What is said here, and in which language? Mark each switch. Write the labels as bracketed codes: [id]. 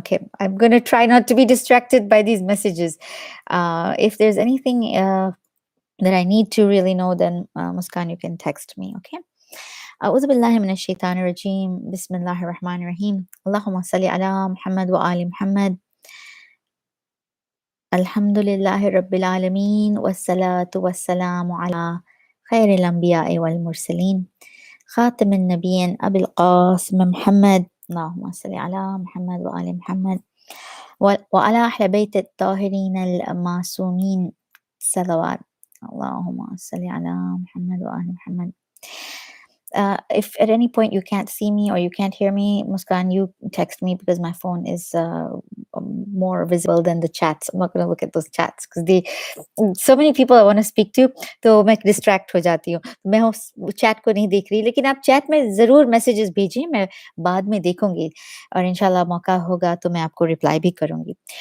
[en] Okay, I'm gonna try not to be distracted by these messages. If there's anything that I need to really know, then Muskan, you can text me. Okay. [ar] أعوذ بالله من الشيطان الرجيم. بسم الله الرحمن الرحيم. اللهم صل على محمد وآل محمد. الحمد لله رب العالمين، والصلاة والسلام على خير الأنبياء والمرسلين، خاتم النبيين أبي القاسم محمد. اللهم صل على محمد وآل محمد وعلى أهل بيت الطاهرين المعصومين صلوات. اللهم صل على محمد وآل محمد. [en] If at any point you can't see me or you can't hear me, Muskan, you text me, because my phone is more visible than the chats. I'm not going to look at those chats because so many people I want to speak to, [hi] तो मैं distract हो जाती हूँ. मैं उस chat को नहीं देख रही, लेकिन आप chat में ज़रूर messages भेजिए, मैं बाद में देखूंगी, और इंशाल्लाह मौका होगा तो मैं आपको reply भी करूंगी.